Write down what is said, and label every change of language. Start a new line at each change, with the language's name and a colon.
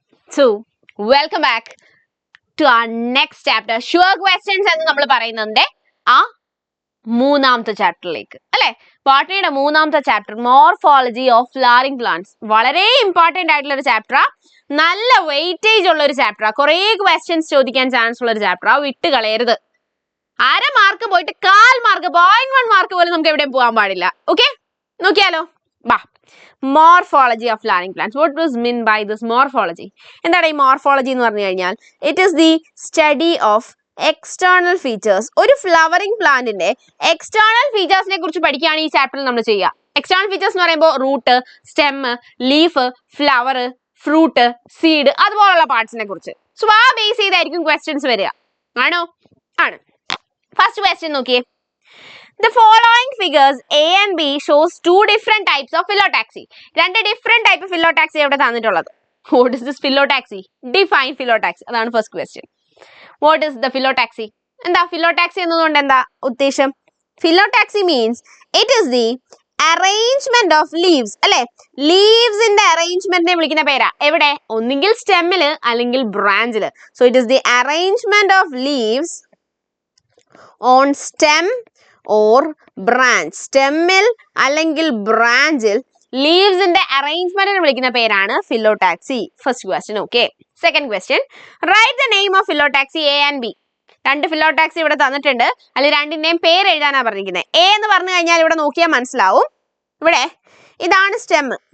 English: So, welcome back to our next chapter. Sure questions
Malayalam: എന്ന് നമ്മൾ പറയുന്നതിന്റെ ആ മൂന്നാമത്തെ ചാപ്റ്ററിലേക്ക് അല്ലെ. ബോട്ടണിയുടെ മൂന്നാമത്തെ chapter
English: Morphology of flowering plants.
Malayalam: വളരെ ഇമ്പോർട്ടന്റ് ആയിട്ടുള്ള ഒരു ചാപ്റ്ററാ, നല്ല വെയിറ്റേജ് ഉള്ള ഒരു ചാപ്റ്ററാ, കുറെ ക്വസ്റ്റ്യൻസ് ചോദിക്കാൻ ചാൻസ് ഉള്ള ഒരു ചാപ്റ്ററാ, വിട്ട് കളയരുത്. അര മാർക്ക് പോയിട്ട് 1/4 മാർക്ക് 0.1 മാർക്ക് പോലും നമുക്ക് എവിടെയും പോകാൻ പാടില്ല. ഓക്കെ, നോക്കിയാലോ. ബാ,
English: Morphology of flowering plants. What was mean by this morphology?
Malayalam: എന്താണ് ഈ മോർഫോളജി എന്ന് പറഞ്ഞു കഴിഞ്ഞാൽ
English: It is the study of external features.
Malayalam: ഒരു ഫ്ലവറിംഗ് പ്ലാന്റിന്റെ എക്സ്റ്റേണൽ ഫീച്ചേഴ്സിനെ കുറിച്ച് പഠിക്കുകയാണ് ഈ ചാപ്റ്ററിൽ നമ്മൾ ചെയ്യുക. എക്സ്റ്റേണൽ ഫീച്ചേഴ്സ് എന്ന് പറയുമ്പോൾ root, stem, leaf, flower, fruit, seed, അതുപോലുള്ള പാർട്സിനെ കുറിച്ച്. സോ ആ ബേസ് ചെയ്തായിരിക്കും ക്വസ്റ്റ്യൻസ് വരിക. ആണോ? ആണ്. ഫസ്റ്റ് ക്വസ്റ്റ്യൻ നോക്കിയേ.
English: The following figures A and B shows two different types of phyllotaxy.
Malayalam: രണ്ട് ഡിഫറെന്റ് ടൈപ്പ് ഫിലോടാക്സി ഇവിടെ തന്നിട്ടുള്ളത്.
English: What is this phyllotaxy? Define phyllotaxy.
Malayalam: അതാണ് first question.
English: What is the phyllotaxy?
Malayalam: എന്താ ഫിലോടാക്സി എന്നതുകൊണ്ട് എന്താ ഉദ്ദേശം?
English: Phyllotaxy means it is the arrangement of leaves.
Malayalam: അല്ലെ, ലീവ്സിന്റെ അറേഞ്ച്മെന്റിനെ വിളിക്കുന്ന പേരാ. എവിടെ? ഒന്നുകിൽ സ്റ്റെമ്മില് അല്ലെങ്കിൽ ബ്രാഞ്ചില്.
English: So it is the arrangement of leaves on stem or branch.
Malayalam: സ്റ്റെമ്മിൽ അല്ലെങ്കിൽ ബ്രാഞ്ചിൽ ലീവ്സിന്റെ അറേഞ്ച്മെന്റിനെ വിളിക്കുന്ന പേരാണ് ഫിലോടാക്സി. First question. Okay.
English: Second question, right the name of phyllotaxy A and B.
Malayalam: രണ്ട് ഫിലോടാക്സി ഇവിടെ തന്നിട്ടുണ്ട്, അതിൽ രണ്ടിന്റെയും പേര് എഴുതാനാണ് പറഞ്ഞിരിക്കുന്നത്. എ എന്ന് പറഞ്ഞു കഴിഞ്ഞാൽ ഇവിടെ നോക്കിയാൽ മനസ്സിലാവും. ഇവിടെ ഇതാണ് സ്റ്റെം.